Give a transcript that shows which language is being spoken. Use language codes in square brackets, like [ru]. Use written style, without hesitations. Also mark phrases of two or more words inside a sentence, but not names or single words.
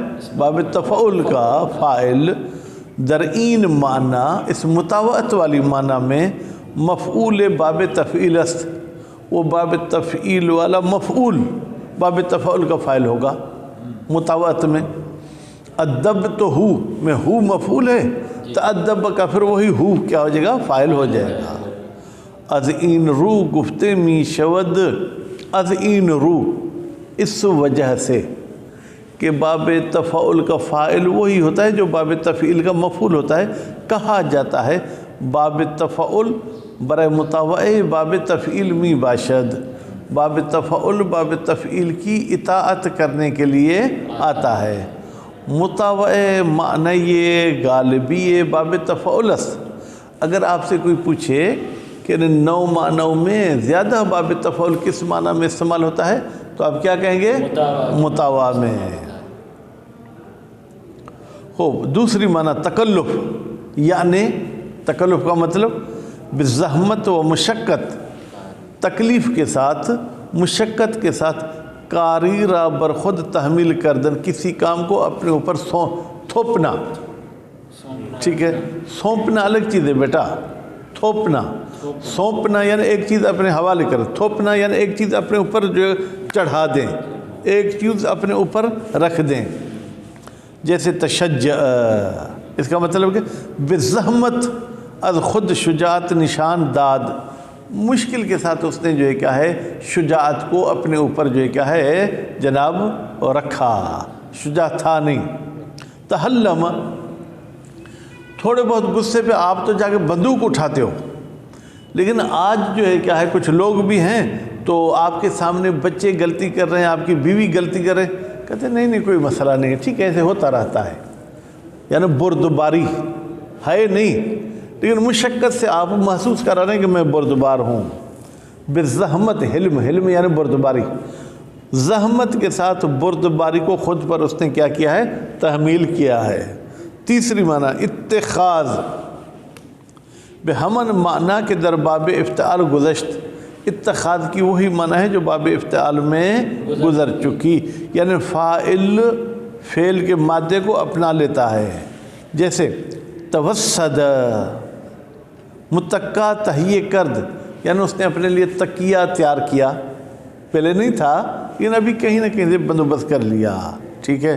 [ur] باب تفعل کا فاعل [fa] درین معنی، [ur] اس مطاوعت والی معنی میں مفعول باب تفعیل است، وہ باب تفعیل والا مفعول باب تفعل کا فاعل ہوگا مطاوعت میں۔ ادب تو ہو میں ہو مفعول ہے، تأدب کا پھر وہی ہو کیا ہو جائے گا؟ فاعل ہو جائے گا۔ [fa] از این رو گفتے می شود، از این رو [ur] اس وجہ سے کہ [fa] باب تفعل کا فاعل وہی ہوتا ہے جو باب تفعیل کا مفعول ہوتا ہے، کہا جاتا ہے باب تفعل برائے مطاوعہ باب تفعیل می باشد، [ur] باب تفعل باب تفعیل کی اطاعت کرنے کے لیے آتا ہے۔ [fa] مطاوعہ معنی غالبی باب تفعل است۔ [ur] اگر آپ سے کوئی پوچھے کہ 9 معنوں میں زیادہ باب تفعل کس معنی میں استعمال ہوتا ہے، تو آپ کیا کہیں گے؟ متوا میں۔ خوب، دوسری معنی تکلف، یعنی تکلف کا مطلب [fa] بزحمت و مشقت، [ur] تکلیف کے ساتھ، مشقت کے ساتھ، [fa] کاری را برخود تحمیل کردن، [ur] کسی کام کو اپنے اوپر تھوپنا، ٹھیک ہے؟ سونپنا الگ چیز ہے بیٹا، تھوپنا، سونپنا یعنی ایک چیز اپنے حوالے کر، تھوپنا یعنی ایک چیز اپنے اوپر جو چڑھا دیں، ایک چیز اپنے اوپر رکھ دیں، جیسے تشجع، اس کا مطلب کہ [fa] بزحمت از خود شجاعت نشان داد، [ur] مشکل کے ساتھ اس نے جو ہے کیا ہے شجاعت کو اپنے اوپر جو ہے کیا ہے جناب رکھا، شجاع تھا نہیں۔ تحلم، تھوڑے بہت غصے پہ آپ تو جا کے بندوق اٹھاتے ہو، لیکن آج جو ہے کیا ہے کچھ لوگ بھی ہیں تو آپ کے سامنے بچے غلطی کر رہے ہیں، آپ کی بیوی غلطی کر رہے ہیں، کہتے ہیں نہیں کوئی مسئلہ نہیں ہے، ٹھیک ہے ایسے ہوتا رہتا ہے، یعنی بردباری ہے نہیں، لیکن مشقت سے آپ محسوس کر رہے ہیں کہ میں بردبار ہوں۔ بزحمت، حلم، حلم یعنی بردباری، زحمت کے ساتھ بردباری کو خود پر اس نے کیا کیا ہے تحمیل کیا ہے۔ تیسری معنی اتخاذ، [fa] بہمن معنی کے در باب افتعال گزشت، [ur] اتخاذ کی وہی معنی ہے جو باب افتعال میں گزر چکی، یعنی فاعل فعل کے مادے کو اپنا لیتا ہے، جیسے توسد، [fa] متکا تہیہ کرد، [ur] یعنی اس نے اپنے لیے تکیہ تیار کیا، پہلے نہیں تھا لیکن ابھی کہیں نہ کہیں سے بندوبست کر لیا، ٹھیک ہے۔